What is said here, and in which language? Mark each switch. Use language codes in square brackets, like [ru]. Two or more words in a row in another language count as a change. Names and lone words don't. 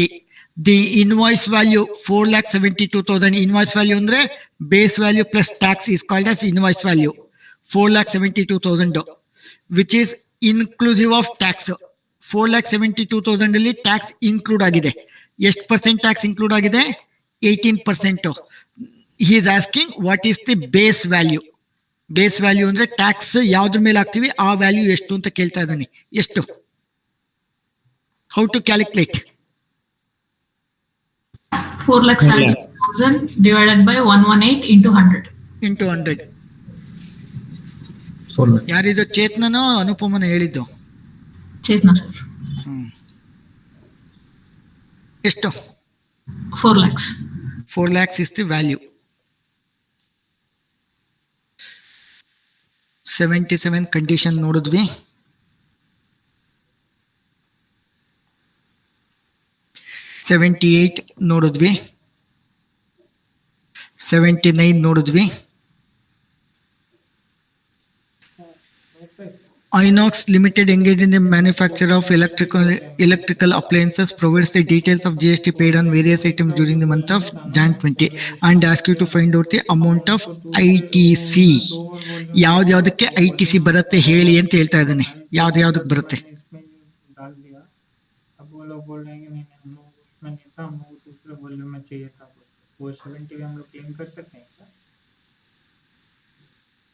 [en] the invoice value 4,72,000. invoice value ಅಂದ್ರೆ base value plus tax is called as invoice value. 4,72,000 which is inclusive of tax. [kn] 4,72,000 ಅಲ್ಲಿ [en] tax include [kn] ಆಗಿದೆ. ಎಷ್ಟು [en] percent tax include [kn] ಆಗಿದೆ? 18%. [en] he is asking what is the base value. base value [kn] ಅಂದ್ರೆ ಟ್ಯಾಕ್ಸ್ ಯಾವ್ದ್ರ ಮೇಲೆ ಹಾಕ್ತಿವಿ ಆ ವ್ಯಾಲ್ಯೂ ಎಷ್ಟು ಅಂತ ಕೇಳ್ತಾ ಇದ್ದಾನೆ. [en] ಎಷ್ಟು? how to calculate? 4,70,000 divided by 118 into 100. into 100. [kn] ಯಾರಿದು? ಚೇತನನೋ ಅನುಪಮನ ಹೇಳಿದ್ದು? ಚೇತನ ಸರ್. ಎಷ್ಟು? [en] 4 lakhs. 4 lakhs is the value. 77 [kn] ಕಂಡೀಷನ್ ನೋಡಿದ್ವಿ. 78 ನೋಡಿದ್ವಿ. 79 ನೋಡಿದ್ವಿ. [en] Inox Limited engaged in the manufacture of electrical appliances provides the details of GST paid on various items during the month of Jan 20 and ask you to find out the amount of ITC. [kn] ಯಾವ್ದಕ್ಕೆ ITC ಬರುತ್ತೆ ಹೇಳಿ ಅಂತ ಹೇಳ್ತಾ ಇದ್ದಾನೆ. ಯಾವ್ದಕ್ಕೆ ಬರುತ್ತೆ? [hi] अब वो लोग बोल रहे हैं कि नहीं हमें उसमें नहीं था, हमें दूसरे वॉल्यूम में चाहिए था. वो 70 हम लोग क्लेम कर सकते हैं क्या?